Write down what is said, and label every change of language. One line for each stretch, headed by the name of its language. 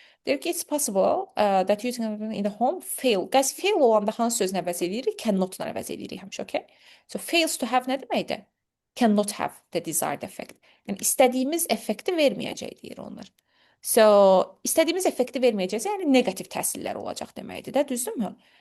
Azerbaijani: Deyir ki,
English: it's possible that using in the home fail.
Azerbaijani: Guys, fail olanda hansı sözünü əvəz edirik? Cannot-la əvəz edirik həmişə, okay? So,
English: fails to have
Azerbaijani: nə deməkdir?
English: Cannot have the desired effect.
Azerbaijani: Yəni, istədiyimiz effekti verməyəcək deyir onlar. So, istədiyimiz effekti verməyəcəksə, yəni negativ təsirlər olacaq deməkdir də, düzdürmü?